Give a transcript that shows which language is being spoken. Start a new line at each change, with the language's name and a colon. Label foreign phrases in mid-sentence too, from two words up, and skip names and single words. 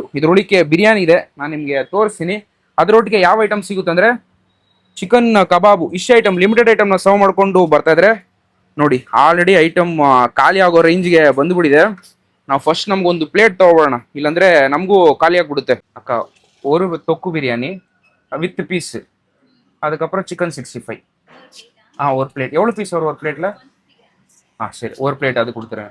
Kannada: ಇದ್ರೊಳಗೆ ಬಿರಿಯಾನಿ ಇದೆ, ನಾನು ನಿಮ್ಗೆ ತೋರಿಸ್ತೀನಿ. ಅದ್ರೊಟ್ಟಿಗೆ ಯಾವ ಐಟಮ್ ಸಿಗುತ್ತೆ ಅಂದ್ರೆ ಚಿಕನ್ ಕಬಾಬು. ಇಷ್ಟ ಐಟಮ್,
English: limited item
Kannada: ನ ಸರ್ವ್ ಮಾಡ್ಕೊಂಡು ಬರ್ತಾ ಇದ್ರೆ ನೋಡಿ.
English: already item
Kannada: ಖಾಲಿ ಆಗೋ ರೇಂಜ್ಗೆ ಬಂದ್ಬಿಟ್ಟಿದೆ. ನಾವು ಫಸ್ಟ್ ನಮ್ಗೊಂದು ಪ್ಲೇಟ್ ತಗೋಬೋಣ, ಇಲ್ಲಾಂದ್ರೆ ನಮಗೂ ಖಾಲಿ ಆಗ್ಬಿಡುತ್ತೆ.
Tamil: ಅಕ್ಕ ஒரு தொக்கு பிரியாணி
English: with piece,
Tamil: அதுக்கப்புறம் சிக்கன் 65. ஒரு பிளேட். எவ்வளோ பீஸ் வரும் ஒரு பிளேட்ல? சரி, ஒரு பிளேட் அது கொடுத்துறேன்.